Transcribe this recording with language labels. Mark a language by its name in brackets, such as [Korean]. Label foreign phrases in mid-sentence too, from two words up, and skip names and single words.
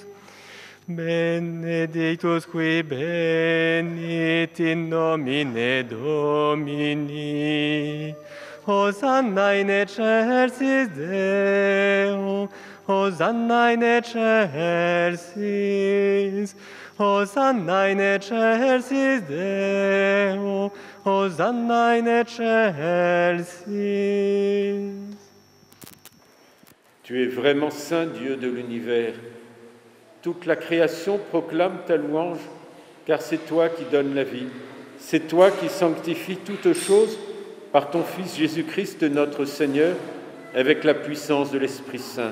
[Latin] Benedictus qui benit in nomine Domini, Hosanna in excelsis Deo, Hosanna in excelsis, Hosanna in excelsis Deo, Hosanna in excelsis. [French] Tu es vraiment saint, Dieu de l'univers. Toute la création proclame ta louange, car c'est toi qui donnes la vie. C'est toi qui sanctifies toutes choses par ton Fils Jésus-Christ, notre Seigneur, avec la puissance de l'Esprit Saint.